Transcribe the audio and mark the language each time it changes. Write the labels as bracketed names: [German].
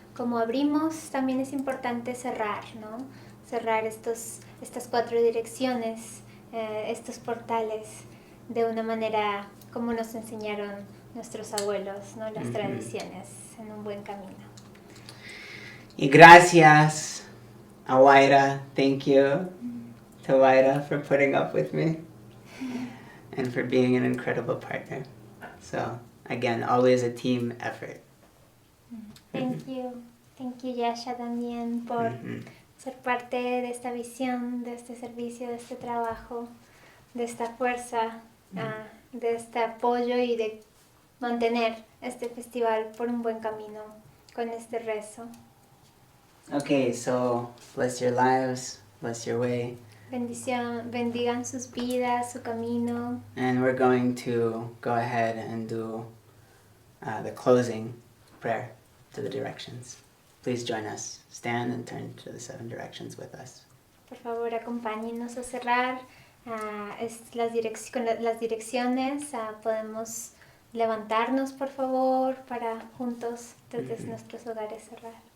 [Spanish] Como abrimos, también es importante cerrar, ¿no? Cerrar estas 4 direcciones, estos portales, de una manera como nos enseñaron nuestros abuelos, ¿no? Las tradiciones, en un buen camino. Y gracias a Waira. [English] Thank you to Waira for putting up with me and for being an incredible partner. So, again, always a team effort. Thank you. Thank you, [Spanish] Yasha, también por ser parte de esta visión, de este servicio, de este trabajo, de esta fuerza, de este apoyo y de mantener este festival por un buen camino con este rezo. [English] Okay, so bless your lives, bless your way. [Spanish] Bendición, bendigan sus vidas, su camino. [English] And we're going to go ahead and do the closing prayer to the directions. Please join us. Stand and turn to the 7 directions with us. [Spanish] Por favor, acompáñenos a cerrar con las direcciones. Podemos levantarnos, por favor, para juntos desde nuestros hogares cerrar.